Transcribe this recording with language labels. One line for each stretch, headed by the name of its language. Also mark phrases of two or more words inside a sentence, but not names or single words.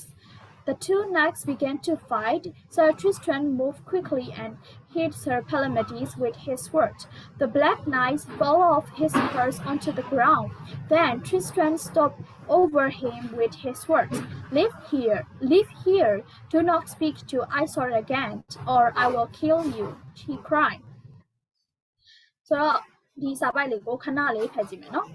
English: The two knights began to fight. Sir Tristram moved quickly and hit Sir Palamedes with his sword. The black knight fell off his horse onto the ground. Then Tristram stopped over him with his sword. Leave here. Do not speak to Isolde again, or I will kill you, he cried.
Burmese: ဆိုတော့ဒီစာပိုက်လေးကိုခဏလေးဖတ်ကြည့်မယ်နော်